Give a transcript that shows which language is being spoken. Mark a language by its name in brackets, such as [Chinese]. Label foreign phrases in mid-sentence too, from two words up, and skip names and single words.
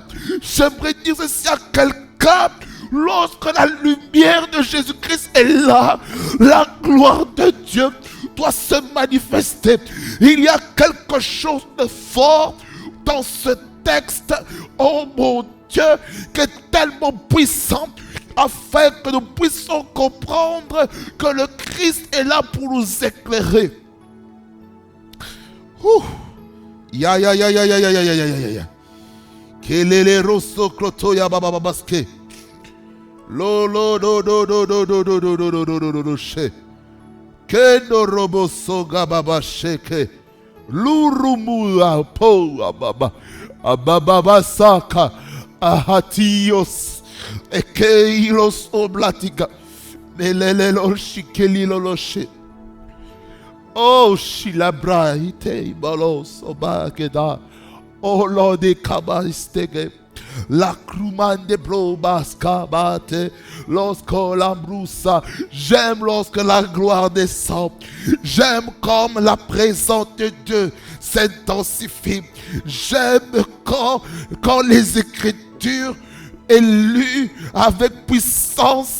[French] J'aimerais dire ceci à quelqu'un. Lorsque la lumière de Jésus-Christ est là, la gloire de Dieu doit se manifester. Il y a quelque chose de fort dans ce texte, oh mon Dieu, qui est tellement puissant, afin que nous puissions comprendre que le Christ est là pour nous éclairer. Ya ya ya ya ya ya ya ya ya ya ya. Kelele rosso klotoya baba babaske. Lo lo do do do do do do do do do do do do do she. Kendo robo soga baba sheke. Lurumua po ababa. Ababa saka. Ahatios. Ekeilos oblatika. Melelelo shikelilo lo she. Oh shilabra ite balos obakeda. Oh Lord de kabastege. La crumande blobaska bate. Lorsque l'ambroussa. J'aime lorsque la gloire descend. J'aime comme la présence de Dieu s'intensifie. J'aime quand les Écritures est lue avec puissance.